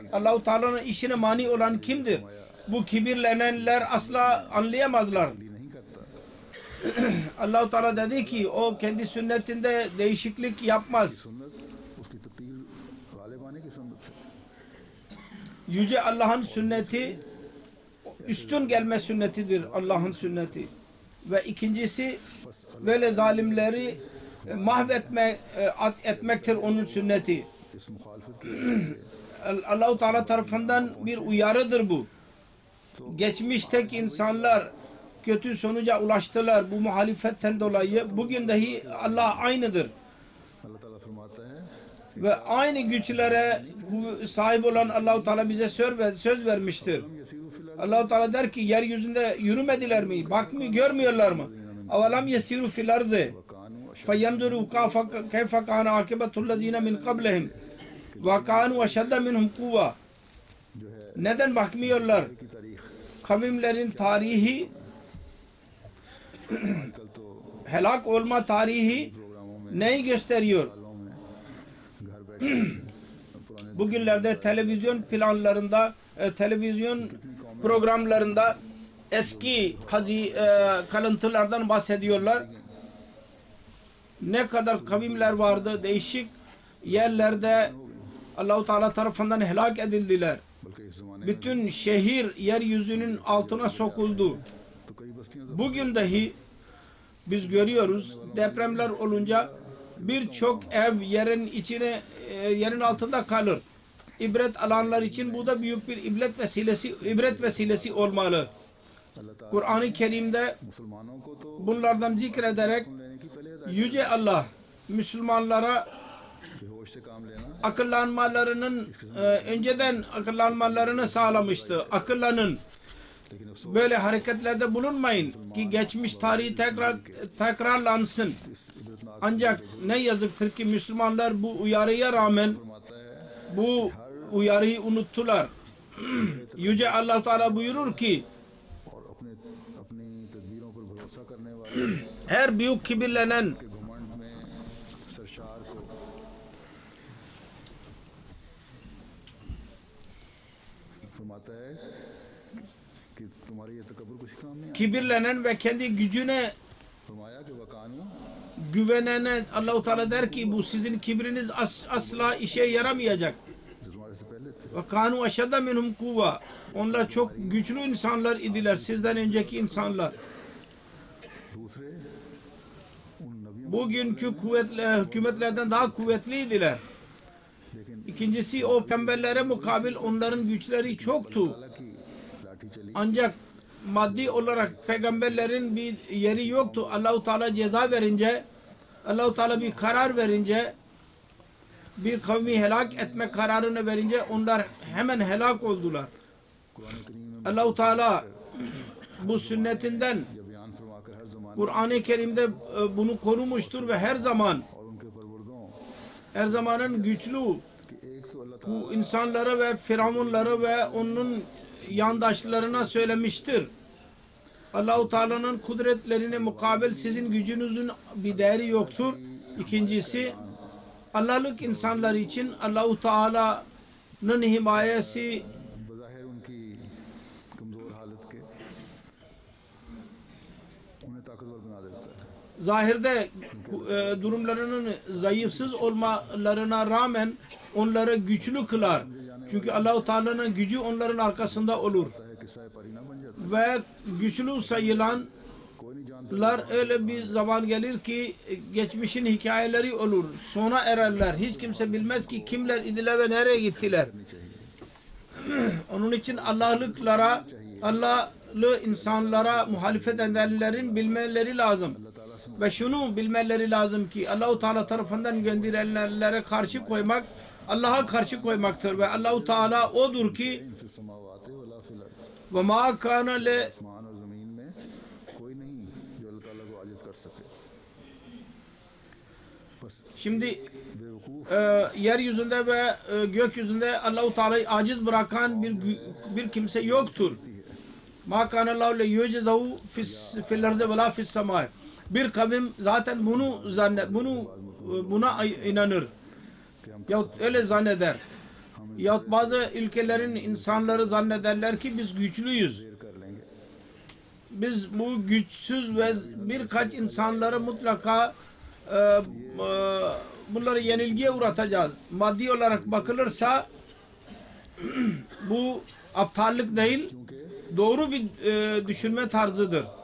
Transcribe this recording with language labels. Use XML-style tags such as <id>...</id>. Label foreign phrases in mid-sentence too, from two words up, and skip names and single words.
<tr>Allah-u Teala'nın işine mani olan kimdir? Bu kibirlenenler asla anlayamazlar.</tr> <ur>نہیں کرتا</ur> <tr>Allah-u Teala dedi ki o kendi sünnetinde değişiklik yapmaz.</tr> <ur>سنت اس کی تقدیر غالب آنے کی سنت ہے.</ur> <tr>Yüce Allah'ın sünneti üstün gelme sünnetidir, Allah'ın sünneti. Ve ikincisi böyle zalimleri etmektir onun sünneti.</tr> <ur>اس مخالفت کی وجہ سے</ur> <tr>Allah-u Teala tarafından bir uyarıdır bu. Geçmişteki insanlar kötü sonuca ulaştılar bu muhalefetten dolayı. Bugün dahi Allah aynıdır.</tr> <ur>اللہ تعالیٰ فرماتا ہے</ur> <tr>Ve aynı güçlere sahip olan Allah-u Teala bize söz vermiştir.</tr> <ar>يسيروا في</ar> <tr>Allah-u Teala der ki yeryüzünde yürümediler mi? Görmüyorlar mı?</tr> <ar>أولم يسيروا في الأرض فينظروا كيف كان عاقبة الذين من قبلهم وكانوا أشد منهم قوة.</ar> <ur>جو ہے</ur> <tr>Neden bakmıyorlar?</tr> <ur>کی تاریخ</ur> <tr>Kavimlerin tarihi,</tr> <ur>کل تو</ur> <tr>helak olma tarihi</tr> <ur>پروگراموں میں</ur> <tr>neyi gösteriyor?</tr> <ur>سالوں میں گھر بیٹھے پرانے</ur> <tr>Bugünlerde televizyon planlarında, televizyon programlarında eski kalıntılardan bahsediyorlar. Ne kadar kavimler vardı, değişik yerlerde Allah-u Teala tarafından helak edildiler.</tr> <ur>بلکہ اس زمانے میں</ur> <tr>Bütün şehir yeryüzünün altına sokuldu.</tr> <ur>تو کئی بستیاں تو</ur> <tr>Bugün dahi biz görüyoruz depremler olunca birçok ev yerin altında kalır. İbret alanlar için bu da büyük bir ibret vesilesi olmalı.</tr> <ur>اللہ تعالیٰ</ur> <tr>Kur'an-ı Kerim'de</tr> <ur>مسلمانوں کو تو</ur> <tr>bunlardan zikrederek</tr> <ur>لینے کی پہلے</ur> <tr>Yüce Allah Müslümanlara</tr> <ur>کہ ہوش سے کام لینا</ur> <tr>akıllanmalarının önceden akıllanmalarını sağlamıştı. Akıllanın.</tr> <ur>لیکن افسوس</ur> <tr>Böyle hareketlerde bulunmayın ki geçmiş tarihi tekrarlansın.</tr> <ur>اس عبرتناک</ur> <tr>Ancak ne yazıktır ki Müslümanlar bu uyarıya rağmen</tr> <ur>فرماتا ہے</ur> <tr>bu uyarıyı unuttular. Yüce Allah Teala buyurur ki</tr> <ur>اور اپنی تدبیروں پر بھروسہ کرنے والے</ur> <tr>her büyük kibirlenen</tr> <ur>کے گھمنڈ میں سرشار کو فرماتا ہے کہ تمہارے یہ تکبر کچھ کام نہیں آیا.</ur> <tr>kibirlenen ve kendi gücüne</tr> <ur>فرمایا کہ وکانوا</ur> <tr>güvenene Allah-u Teala der ki bu sizin kibriniz asla işe yaramayacak.</tr> <ur>جو تمہارے سے پہلے تھے</ur> <ar>وكانوا أشد منهم قوة.</ar> <tr>Onlar çok güçlü insanlar idiler sizden önceki insanlar.</tr> <ur>دوسرے ان نبیوں</ur> <tr>Bugünkü hükümetlerden daha kuvvetliydiler.</tr> <ur>लेकिन</ur> <tr>İkincisi o pembelere mukabil onların güçleri çoktu.</tr> <ur>اللہ کی لاٹھی چلی</ur> <tr>Ancak maddi olarak peygamberlerin bir yeri yoktu. Allah-u Teala ceza verince, Allah-u Teala bir karar verince, bir kavmi helak etme kararını verince onlar hemen helak oldular.</tr> <ur>قرآن کریم میں</ur> <tr>Allah-u Teala bu sünnetinden</tr> <ur>یہ بیان فرماکر ہر زمانے</ur> <tr>Kur'an-ı Kerim'de bunu korumuştur ve her zaman</tr> <ur>اور ان کے پروردوں</ur> <tr>her zamanın güçlü</tr> <ur>کہ ایک تو اللہ</ur> <tr>bu insanlara ve firavunları ve onun yandaşlarına söylemiştir. Allah-u Teala'nın kudretlerine mukabil sizin gücünüzün bir değeri yoktur. İkincisi Allah'lık insanlar için Allah-u Teala'nın himayesi</tr> <ur>بظاہر ان کی کمزور حالت کے انہیں طاقتور بنا دیتا ہے.</ur> <tr>zahirde durumlarının zayıfsız olmalarına rağmen onları güçlü kılar. Çünkü Allah-u Teala'nın gücü onların arkasında olur.</tr> <ur>ہے قصہ پارینہ بن جاتا</ur> <tr>Ve güçlü sayılanlar</tr> <ur>ہے۔ کوئی نہیں جانتا</ur> <tr>öyle bir zaman gelir ki geçmişin hikayeleri olur. Sona ererler. Hiç kimse bilmez ki kimler idiler ve nereye gittiler. Onun için Allah'lıklara, Allah'lı insanlara muhalefet edenlerin bilmeleri lazım. Ve şunu bilmeleri lazım ki Allah-u Teala tarafından gönderilenlere karşı koymak Allah'a karşı koymaktır ve Allah-u Teala odur ki</tr> <ar>في السماوات ولا في الأرض وما كان لـ</ar> <ur>آسمان اور زمین میں کوئی نہیں جو اللہ تعالیٰ کو عاجز کر سکے. बस</ur> <tr>şimdi</tr> <ur>बेवकूफ़</ur> <tr>yeryüzünde ve gökyüzünde Allah-u Teala'yı aciz bırakan bir kimse yoktur.</tr> <ar>ما كان الله ليعجزه في الأرض ولا في السماء.</ar> <tr>Bir kavim zaten buna inanır. Yahut öyle zanneder. Yahut bazı ülkelerin insanları zannederler ki biz güçlüyüz.</tr> <ur>کر لیں گے</ur> <tr>biz bu güçsüz ve birkaç insanları mutlaka bunları yenilgiye uğratacağız. Maddi olarak bakılırsa bu aptallık değil, doğru bir düşünme tarzıdır.</tr>